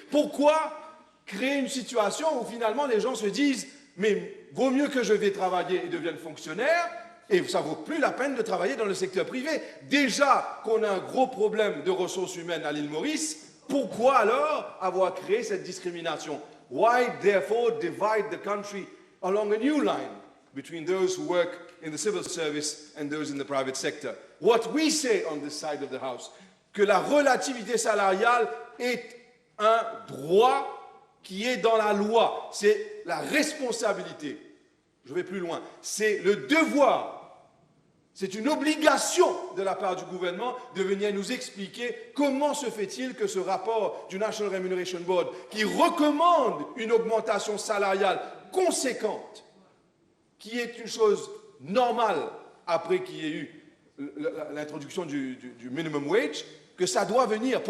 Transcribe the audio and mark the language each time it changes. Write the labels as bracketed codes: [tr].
[fr] Pourquoi créer une situation où finalement les gens se disent « mais vaut mieux que je vais travailler et devienne fonctionnaire et ça ne vaut plus la peine de travailler dans le secteur privé ». Déjà qu'on a un gros problème de ressources humaines à l'île Maurice, pourquoi alors avoir créé cette discrimination? [en] Why therefore divide the country along a new line between those who work in the civil service and those in the private sector? What we say on this side of the house, [fr] que la relativité salariale est un droit qui est dans la loi, c'est la responsabilité. Je vais plus loin, c'est le devoir, c'est une obligation de la part du gouvernement de venir nous expliquer comment se fait-il que ce rapport du National Remuneration Board, qui recommande une augmentation salariale conséquente, qui est une chose normale après qu'il y ait eu l'introduction du minimum wage, que ça doit venir.